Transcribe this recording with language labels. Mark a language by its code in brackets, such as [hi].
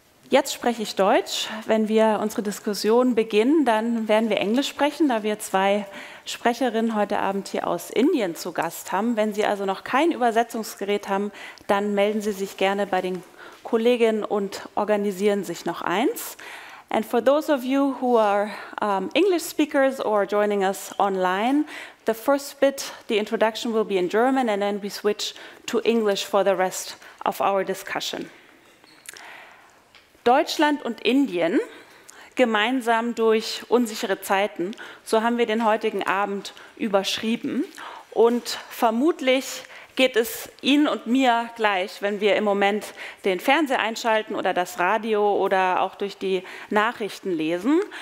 [de] Jetzt spreche ich Deutsch. Wenn wir unsere Diskussion beginnen, dann werden wir Englisch sprechen, da wir zwei Sprecherinnen heute Abend hier aus Indien zu Gast haben. Wenn Sie also noch kein Übersetzungsgerät haben, dann melden Sie sich gerne bei den Kolleginnen und organisieren sich noch eins. [en] And for those of you who are English speakers or joining us online, the first bit, the introduction will be in German and then we switch to English for the rest of our discussion. [de] Deutschland und Indien, gemeinsam durch unsichere Zeiten, so haben wir den heutigen Abend überschrieben. Und vermutlich geht es Ihnen und mir gleich, wenn wir im Moment den Fernseher einschalten oder das Radio oder auch durch die Nachrichten lesen.